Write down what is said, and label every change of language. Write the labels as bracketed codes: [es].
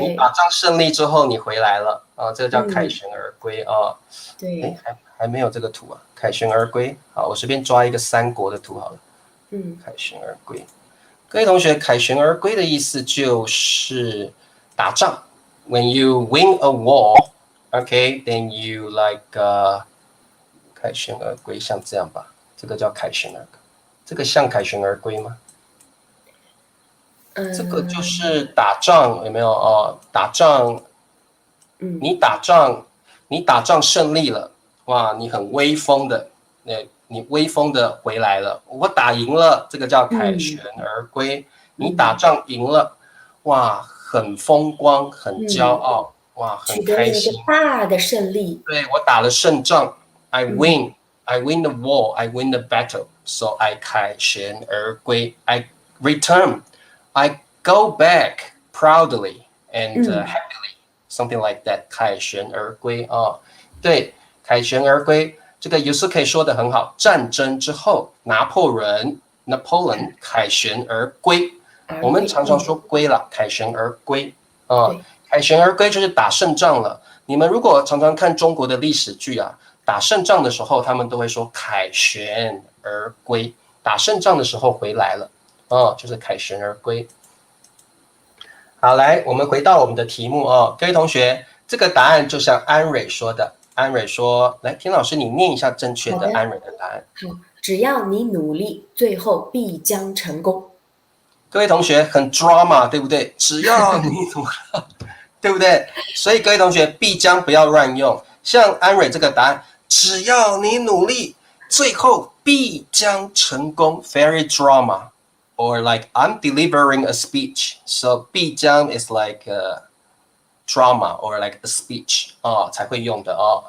[zh] 你打仗胜利之后你回来了啊，这个叫凯旋而归啊。对，还没有这个图啊，凯旋而归。好，我随便抓一个三国的图好了。凯旋而归。各位同学，凯旋而归的意思就是打仗。 [en] When you win a war, okay, then you like [zh] 凯旋而归，像这样吧，这个叫凯旋而归。这个像凯旋而归吗？这个就是打仗，有没有哦？打仗，你打仗胜利了，哇，你很威风的，你威风的回来了，我打赢了，这个叫凯旋而归。你打仗赢了，哇，很风光，很骄傲，哇，很开心，取得一个大的胜利。对，我打了胜仗 [en] ，I win the war, I win the battle, so I 凯旋而归 ，I return, I go back proudly and happily, something like that， [zh] 凯旋而归啊，对，凯旋而归。这个Yusuke说的很好，战争之后，拿破仑 Napoleon 凯旋而归。我们常常说归了，凯旋而归啊，凯旋而归就是打胜仗了。你们如果常常看中国的历史剧啊，打胜仗的时候，他们都会说凯旋而归，打胜仗的时候回来了，就是凯旋而归。好，来，我们回到我们的题目哦，各位同学，这个答案就像安蕊说的。安蕊说：“来，田老师，你念一下正确的安蕊的答案。” 好，只要你努力，最后必将成功。各位同学，很 drama， 对不对？只要你努力，对不对？所以各位同学，必将不要乱用。像安蕊这个答案，只要你努力，最后必将成功。 [en] Very drama, or like I'm delivering a speech, so 必将 is like drama or like a speech [zh] 才会用的哦。